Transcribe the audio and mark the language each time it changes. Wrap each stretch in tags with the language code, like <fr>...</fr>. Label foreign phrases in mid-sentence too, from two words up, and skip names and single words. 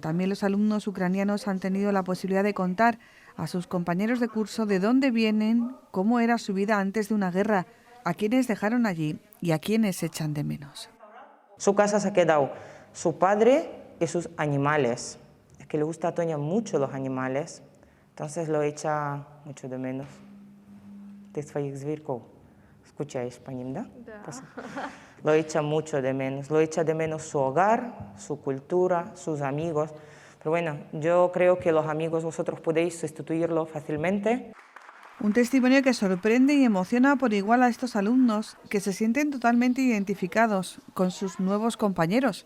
<es>También los alumnos ucranianos han tenido la posibilidad de contar a sus compañeros de curso de dónde vienen, cómo era su vida antes de una guerra, a quiénes dejaron allí y a quiénes echan de menos. Su casa se ha quedado su padre y sus animales. Es que le gusta a Tonia mucho los animales. Entonces lo echa mucho de menos.</es> <ru>Ты своих зверьков скучаешь по ним, да?</ru> <es>Lo echa mucho de menos. Lo echa de menos su hogar, su cultura, sus amigos. Pero bueno, yo creo que los amigos vosotros podéis sustituirlo fácilmente. Un testimonio que sorprende y emociona por igual a estos alumnos que se sienten totalmente identificados con sus nuevos compañeros.</es>